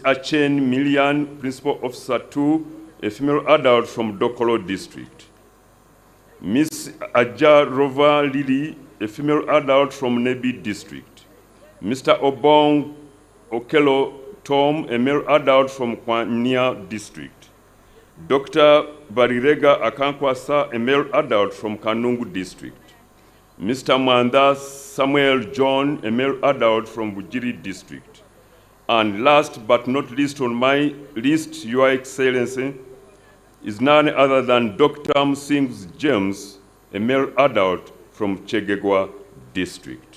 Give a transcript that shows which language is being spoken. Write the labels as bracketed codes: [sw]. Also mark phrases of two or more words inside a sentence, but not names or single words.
[en] Achen Milian, Principal Officer 2, a female adult from Dokolo district. Ms. Aja Rova Lili, a female adult from Nebi district. Mr. Obong Okelo Tom, a male adult from Kwanya district. Dr. Barirega Akankwasa, a male adult from Kanungu district. Mr. Manda Samuel John, a male adult from Bujiri district. And last but not least on my list, Your Excellency, is none other than Dr. Msings James, a male adult from Chegegwa district.